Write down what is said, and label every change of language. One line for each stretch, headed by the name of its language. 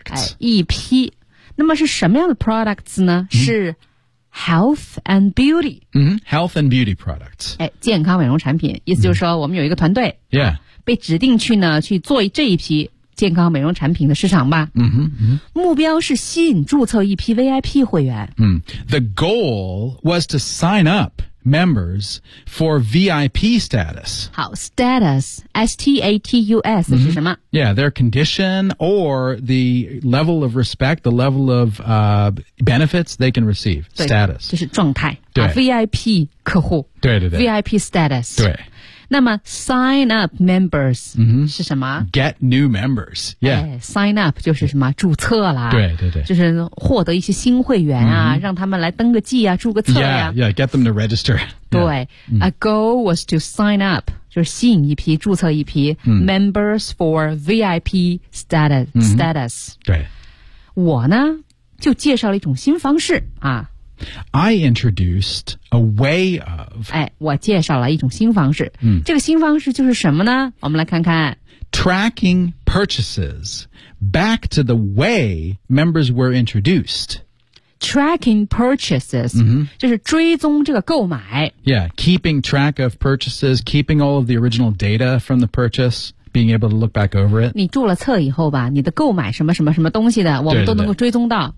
Chinese: 哎、一批。那么是什么样的 products 呢、嗯、是
English: health and beauty.、嗯、health and beauty products.、
Chinese: 哎、健康美容产品。意思就是说我们有一个团队。嗯、yeah. 被指定去呢去做这一批。健康美容产品的市场吧。嗯哼嗯。目标是吸引注册一批 VIP 会员。嗯。
English: The goal was to sign up members for VIP status.
Chinese: 好 ,status, S-T-A-T-U-S,、嗯、是什么
English: ?Yeah, their condition or the level of respect, the level of, benefits they can receive. Status.
Chinese: 就是状态。对。啊、VIP 客户。对对对。
English: VIP status.
Chinese: 对。
English: 那么 sign up members、 mm-hmm.
Chinese: 是什么
English: ?Get new members, yeah.、
Chinese: 哎、sign up 就是什么注册啦。对对对。就是获得一些新会员啊、mm-hmm. 让他们来登个记啊注个册啊。
English: Yeah, yeah, get them to register. 对。Yeah. A goal was to sign up,
Chinese: 就是吸引一批注册一批、 mm-hmm.
English: members for VIP status.、 Mm-hmm. 对。
Chinese: 我呢就介绍了一种新方式啊。
English: I introduced a way of
Chinese: 哎，我介绍了一种新方式、嗯、这个新方式就是什么呢我们来看看
English: tracking purchases back to the way members were introduced. Tracking purchases,、 mm-hmm.
Chinese: 就是追踪这个购买。
English: Yeah, keeping track of purchases, keeping all of the original data from the purchase. Being able to look back over it.
Chinese: 你注了册以后吧，你的购买什么什么什么东西的，我们都能够追踪到